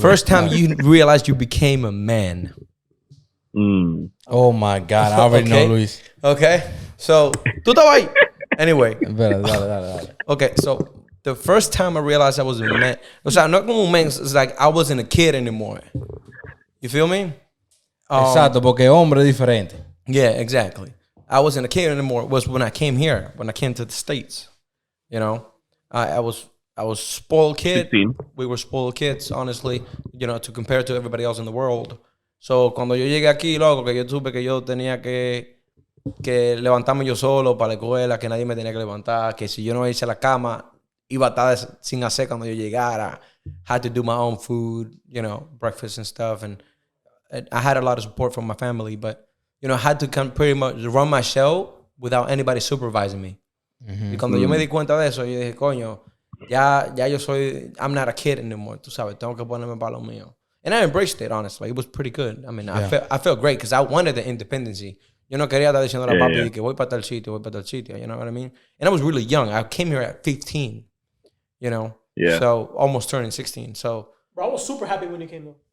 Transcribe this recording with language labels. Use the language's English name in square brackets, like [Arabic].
[English] First time you realized you became a man. Oh my God, I already Okay. know, Luis. Okay, so [Spanish] tú estabas ahí. [English] Anyway, [Spanish] Espera, dale. [English] okay, so the first time I realized I was a man, [Spanish] o sea, no como un man, [English] it's like I wasn't a kid anymore. You feel me? [Spanish] Exacto, porque hombre es diferente. [English] Yeah, exactly. I wasn't a kid anymore. It was when I came here, when I came to the States. You know, I was spoiled kid. 16. We were spoiled kids, honestly, you know, to compare to everybody else in the world. [Spanish] So, cuando yo llegué aquí, loco, que yo supe que yo tenía que levantarme yo solo para la escuela, que nadie me tenía que levantar, que si yo no hice la cama, iba a estar sin hacer cuando yo llegara. [English] Had to do my own food, you know, breakfast and stuff. And I had a lot of support from my family, but, you know, I had to pretty much run my show without anybody supervising me. [Spanish] Y cuando yo me di cuenta de eso, yo dije, coño, ya yo soy, [English] I'm not a kid anymore, [Spanish] tú sabes, tengo que ponerme para lo mío. [English] And I embraced it, honestly. It was pretty good. I mean, I felt great because I wanted the independency. [Spanish] Yo no quería estar diciendo a la papi que voy para tal sitio, [English] you know what I mean? And I was really young. I came here at 15. You know? Yeah. So almost turning 16. So Bro, I was super happy when he came though.